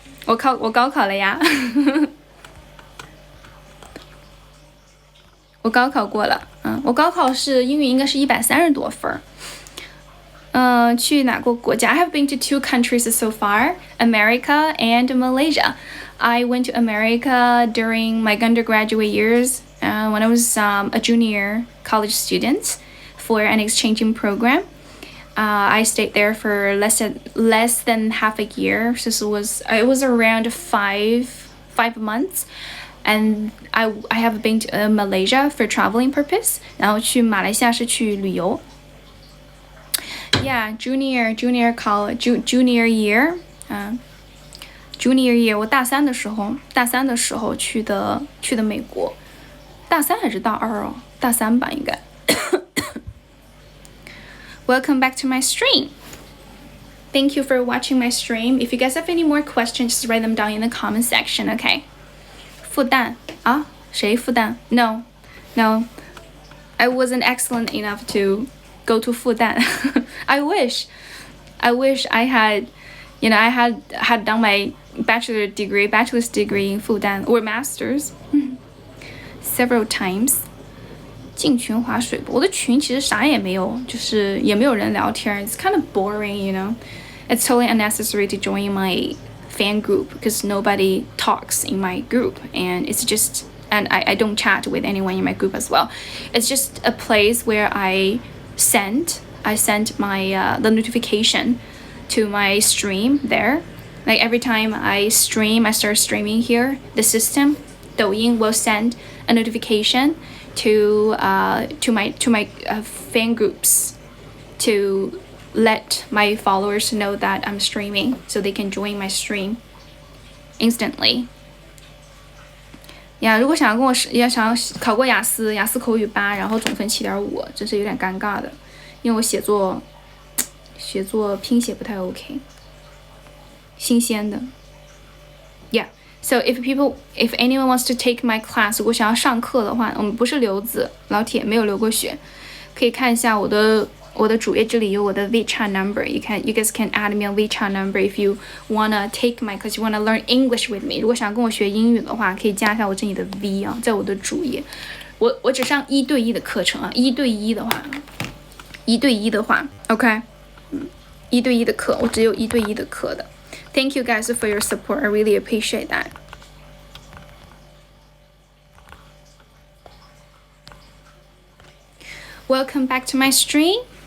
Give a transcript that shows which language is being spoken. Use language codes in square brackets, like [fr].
[zh] 我高考了呀。我高考过了，我高考是英语应该是130多分。去哪个国家 [en] I have been to 2 countries so far, America and Malaysia. I went to America during my undergraduate years when I was a junior college student for an exchanging program. I stayed there for less than half a year. So it was around 5 months. And I have been to Malaysia for traveling purpose. [zh] 然后去马来西亚是去旅游。 [en] Yeah, junior college, junior year. Junior year. [zh] 我大三的时候去的美国。大3还是大2哦？大3吧应该。 [en] Welcome back to my stream. Thank you for watching my stream. If you guys have any more questions, just write them down in the comment section, okay? [zh] 复旦啊？ [en] 谁复旦 ？No, I wasn't excellent enough to go to 复旦。 I wish I had, I had done my bachelor's degree in 复旦 or master's several times. [zh] 进群划水，我的群其实啥也没有，就是也没有人聊天。 [en] It's kind of boring, It's totally unnecessary to join my fan group because nobody talks in my group, and it's just, and I don't chat with anyone in my group as well. It's just a place where I sent my the notification to my stream there. Like every time I start streaming here, the system, Douyin will send a notification to my fan groups to let my followers know that I'm streaming so they can join my stream instantly. [zh] 呀，如果想要跟我想要考过雅思口语8，然后总分7.5，这是有点尴尬的，因为我写作拼写不太 OK， 新鲜的。 [en] Yeah, so if anyone wants to take my class， [zh] 如果想要上课的话，我们不是留子，老铁没有流过血，可以看一下我的主页，这里有我的 WeChat number. [en] You guys can add me on WeChat number if you wanna take my class, you wanna learn English with me. [zh] 如果想跟我学英语的话，可以加一下我这里的 V 啊，在我的主页。我只上1对1的课程啊，1对1的话 ，OK， 1对1的课，我只有1对1的课的。 [en] Thank you guys for your support. I really appreciate that. Welcome back to my stream.